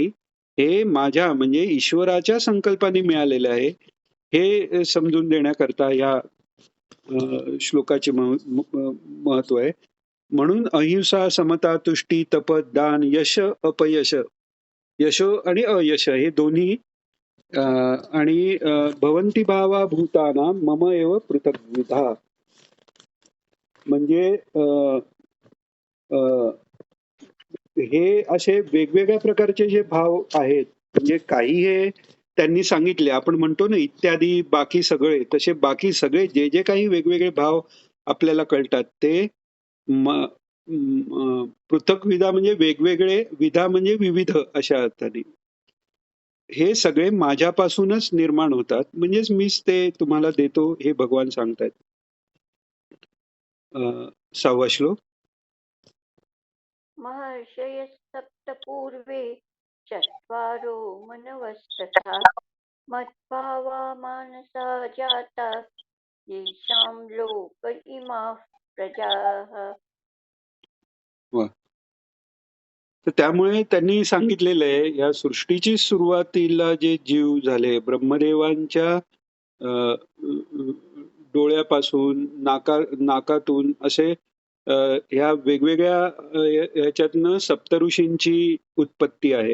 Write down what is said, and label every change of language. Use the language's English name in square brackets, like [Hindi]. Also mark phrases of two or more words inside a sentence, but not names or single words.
[Marathi] हे माझ्या म्हणजे ईश्वराच्या संकल्पाने मिळालेलं आहे. हे समजून देण्याकरता या श्लोकाचे महत्व आहे. म्हणून अहिंसा, समता, तुष्टी, तप, दान, यश, अपयश, यशो आणि अयश हे दोन्ही आणि [Sanskrit] भवन्ति भावा भूतानां मम एव पृथग्विधा. [Marathi] म्हणजे हे असे वेगवेगळ्या प्रकारचे जे भाव आहेत, म्हणजे काही हे त्यांनी सांगितले, आपण म्हणतो ना इत्यादी बाकी सगळे, तसे बाकी सगळे जे जे काही वेगवेगळे भाव आपल्याला कळतात ते पृथक विधा म्हणजे वेगवेगळे, विधा म्हणजे विविध अशा अर्थाने. हे सगळे माझ्यापासूनच निर्माण होतात, म्हणजेच मीच ते तुम्हाला देतो हे भगवान सांगतायत. 6वा श्लोक. [Sanskrit] महर्षयः सप्त पूर्वे चत्वारो मनवस्तथा मद्भावा मानसा जाता येषां लोक इमाः प्रजाः. [Marathi] वा. तर त्यामुळे त्यांनी सांगितलेलं आहे, या सृष्टीची सुरुवातीला जे जीव झाले ब्रह्मदेवांच्या अ, अ, डोळ्यापासून नाकातून असे ह्या वेगवेगळ्या ह्याच्यातनं सप्तऋषींची उत्पत्ती आहे.